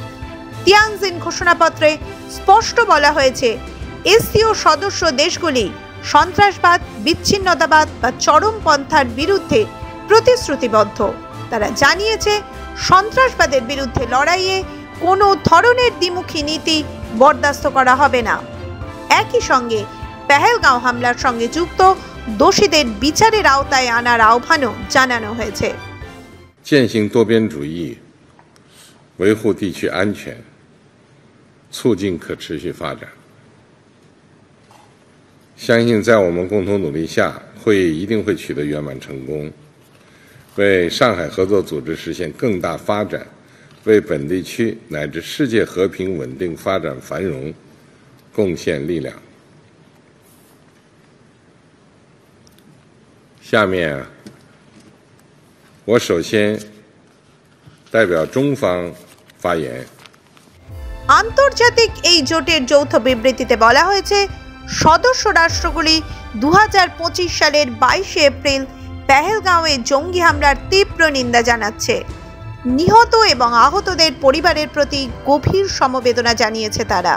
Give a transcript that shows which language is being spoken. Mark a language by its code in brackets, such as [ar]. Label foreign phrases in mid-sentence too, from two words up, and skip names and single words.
[bn] তিয়ানজিন ঘোষণাপত্রে স্পষ্ট বলা হয়েছে, এসসিও সদস্য দেশগুলি সন্ত্রাসবাদ, বিচ্ছিন্নতাবাদ বা চরমপন্থার বিরুদ্ধে প্রতিশ্রুতিবদ্ধ। তারা জানিয়েছে সন্ত্রাসবাদের বিরুদ্ধে লড়াইয়ে কোনো ধরনের দ্বিমুখী নীতি বরদাস্ত করা হবে না। একই সঙ্গে পেহেলগাঁও হামলার সঙ্গে যুক্ত দোষীদের বিচারের আওতায় আনার আহ্বানও জানানো হয়েছে। [zh] 践行多边主义，维护地区安全，促进可持续发展。相信在我们共同努力下，会议一定会取得圆满成功，为上海合作组织实现更大发展，为本地区乃至世界和平稳定发展繁荣贡献力量。下面我首先代表中方发言。 [bn] আন্তর্জাতিক এই জোটের যৌথ বিবৃতিতে বলা হয়েছে, সদস্য রাষ্ট্রগুলি 2025 সালের 22 এপ্রিল পেহেলগাঁওয়ে জঙ্গি হামলার তীব্র নিন্দা জানাচ্ছে। নিহত এবং আহতদের পরিবারের প্রতি গভীর সমবেদনা জানিয়েছে তারা।